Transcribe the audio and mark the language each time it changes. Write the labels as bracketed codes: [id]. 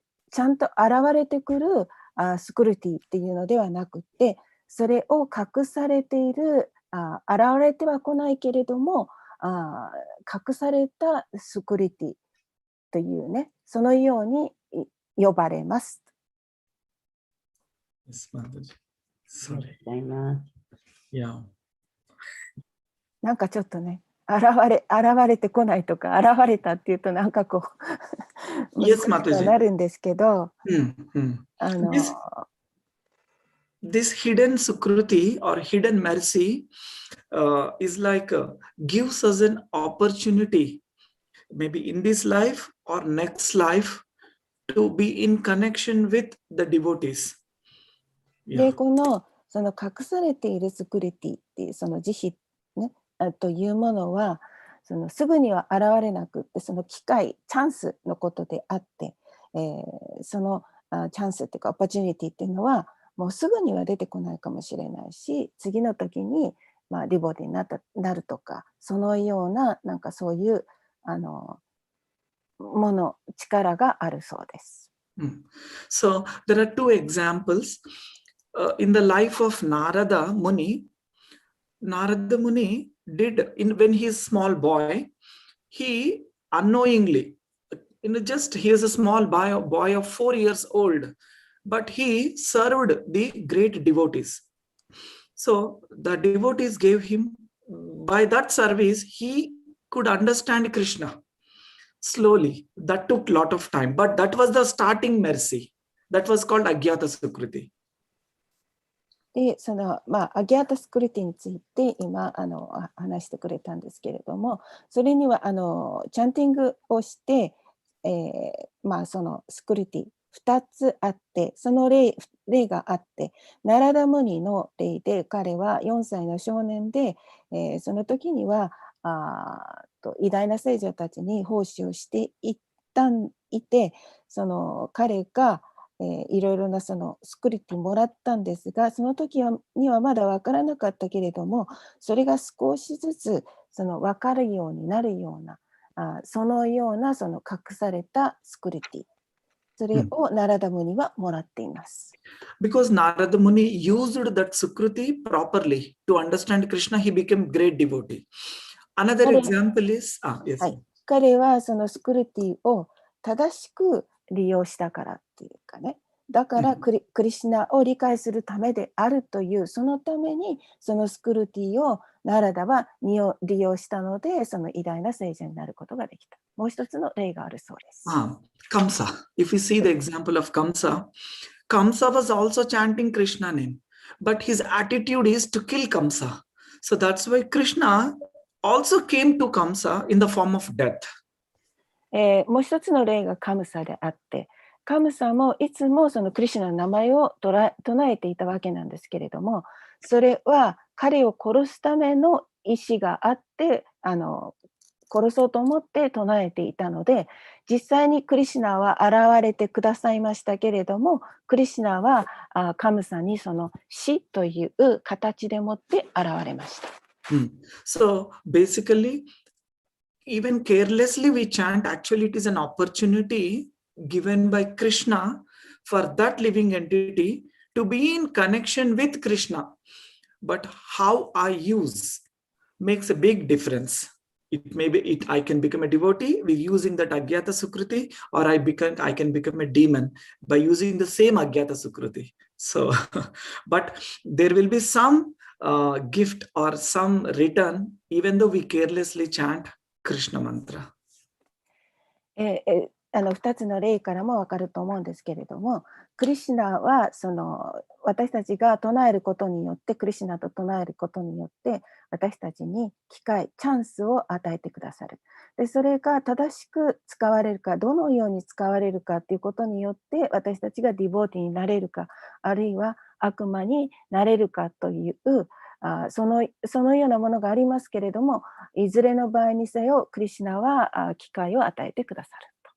[ja] ちゃんと現れてくるスクルティっていうのではなくて、それを隠されている、現れては来ないけれども隠されたスクルティというね、そのように呼ばれます。 [en] Sorry. [ja] ございます。 [en] Yeah. [ja] なんかちょっとね、現れてこないとか、現れたっていうとなんかこう、難 [en] Yes, [ja] しくは [en] Mataji. [ja] なるんですけど、 [en] This, this hidden Sukruti or hidden mercy is like gives us an opportunity, maybe in this life or next life, to be in connection with the devotees. [ja] で、 [en] Yeah. [ja] このその隠されているスクリティっていうその慈悲、ね、というものはそのすぐには現れなくって、その機会チャンスのことであって、そのチャンスっていうかオポチュニティっていうのはもうすぐには出てこないかもしれないし、次の時にディボティになるとか、そのようななんかそういうもの力があるそうです。 [en] So there are two examples in the life of Narada Muni. Narada Muni did when he is small boy, he unknowingly, just he is a small boy of 4 years old, but he served the great devotees. So the devotees gave him, by that service, he could understand Krishna slowly. That took a lot of time, but that was the starting mercy. That was called Agyata Sukriti. [ja] で、そのアギャータスクリティについて今話してくれたんですけれども、それにはチャンティングをして、そのスクリティ2つあって、その例があって、ナラダムニの例で彼は4歳の少年で、その時には偉大な聖女たちに奉仕をしていて、その彼がいろいろなそのスクリティもらったんですが、その時にはまだ分からなかったけれども、それが少しずつその分かるようになるような、そのようなその隠されたスクリティ、それをナラダムニはもらっています。 [en] Because Narada Muni used that Sukruti properly to understand Krishna, he became great devotee. Another example is, yes. [ja] はい、彼はそのスクリティを正しく利用したからっていうかね、だからクリシュナを理解するためであるという、そのためにそのスクリティをナラダは利用したので、その偉大な聖者になることができた。もう一つの例があるそうです。 [en] Kamsa. If we see the example of Kamsa, Kamsa was also chanting Krishna name, but his attitude is to kill Kamsa. So that's why Krishna also came to Kamsa in the form of death. [ja] もう一つの例がカムサであって、カムサもいつもそのクリシュナの名前を唱えていたわけなんですけれども、それは彼を殺すための意志があって、殺そうと思って唱えていたので、実際にクリシュナは現れてくださいましたけれども、クリシュナはカムサにその死という形でもって現れました。 [en] So basically, even carelessly we chant, actually it is an opportunity given by Krishna for that living entity to be in connection with Krishna. But how I use makes a big difference. I can become a devotee with using that Agyata Sukriti, or I can become a demon by using the same Agyata Sukriti. So, but there will be some gift or some return, even though we carelessly chant Krishna mantra. [ja] 2つの例からも分かると思うんですけれども、クリシュナはその私たちが唱えることによって、クリシュナと唱えることによって私たちに機会、チャンスを与えてくださる。でそれが正しく使われるか、どのように使われるかということによって私たちがディボーティになれるか、あるいは悪魔になれるかというそのようなものがありますけれども、いずれの場合にせよクリシュナは機会を与えてくださる。